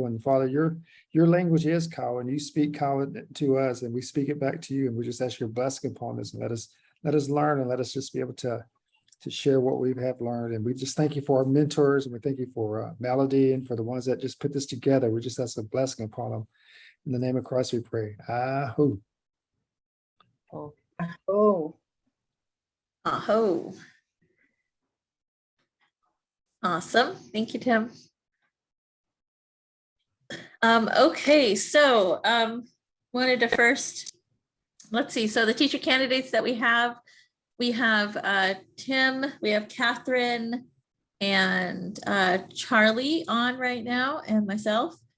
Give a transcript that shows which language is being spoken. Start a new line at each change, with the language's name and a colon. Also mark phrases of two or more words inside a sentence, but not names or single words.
English: And Father, your language is Kiowa, and you speak Kiowa to us, and we speak it back to you, and we just ask your blessing upon us, and let us learn, and let us just be able to share what we have learned. And we just thank you for our mentors, and we thank you for Melody, and for the ones that just put this together. We just ask a blessing upon them. In the name of Christ, we pray. Aho. Oh, Aho. Awesome. Thank you, Tim. Okay, so wanted to first, let's see. So the teacher candidates that we have Tim, we have Catherine, and Charlie on right now, and myself.